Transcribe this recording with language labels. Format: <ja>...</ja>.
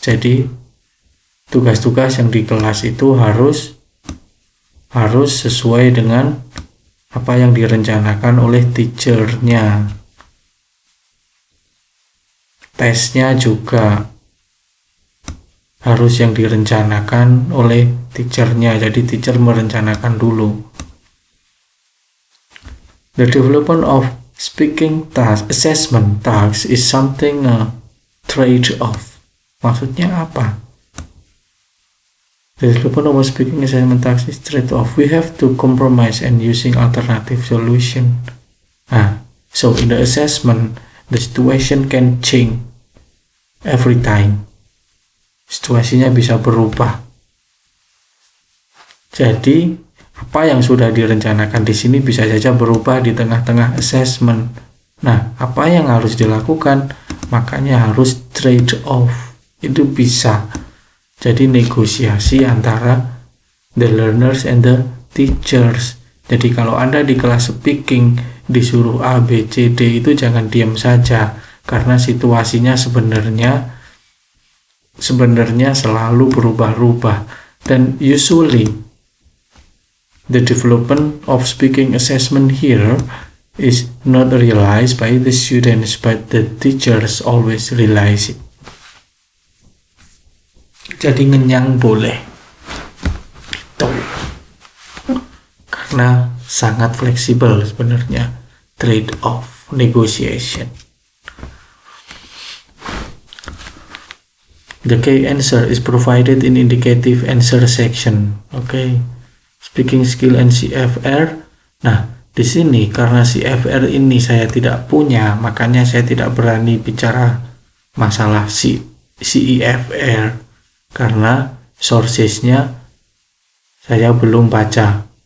<id>Jadi tugas-tugas yang di kelas itu harus sesuai dengan apa yang direncanakan oleh teachernya. Tesnya juga harus yang direncanakan oleh teachernya. Jadi teacher merencanakan dulu.</id> <en>The development of speaking task, assessment task is something trade-off.</en> <id>Maksudnya apa?</id> <en>The development of speaking assessment task is trade-off. We have to compromise and using alternative solution. So in the assessment, the situation can change every time.</en> <id>Situasinya bisa berubah. Jadi apa yang sudah direncanakan di sini bisa saja berubah di tengah-tengah assessment. Nah, apa yang harus dilakukan? Makanya harus trade-off. Itu bisa. Jadi negosiasi antara</id> <en>the learners and the teachers.</en> <id>Jadi kalau Anda di kelas speaking disuruh A, B, C, D itu jangan diam saja. Karena situasinya sebenarnya selalu berubah-ubah.</id> <en>Dan usually the development of speaking assessment here is not realized by the students, but the teachers always realize it.</en> <id>Jadi ngenyang boleh. Tuh. Karena sangat fleksibel sebenarnya.</id> <en>Trade-off, negotiation. The key answer is provided in indicative answer section. Okay. Speaking skill and CFR.</en> <id>Nah, di sini karena CFR ini saya tidak punya, makanya saya tidak berani bicara masalah CEFR karena sourcesnya saya belum baca.</id>